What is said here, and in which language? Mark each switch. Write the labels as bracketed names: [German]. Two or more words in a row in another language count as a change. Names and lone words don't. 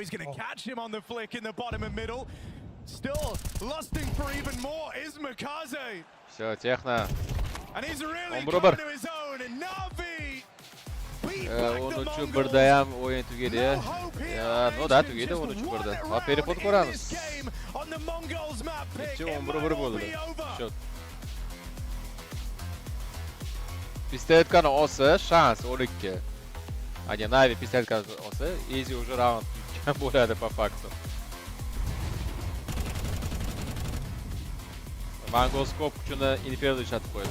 [English] He's going to catch him on the flick in the bottom and middle. Still lusting for even more is Makaze. And he's really coming to his own, and NAVI beat back the Mongols. No hope here. This game on the Mongols map pick. It might all be over. [Uzbek] Pistoletkani olsa, shans 12. Agar NAVI pistoletkani olsa, easy уже round bo'ladi [Russian] по факту. [Uzbek] Mongols ko'p kuchini Inferno ishlatib qo'ydi.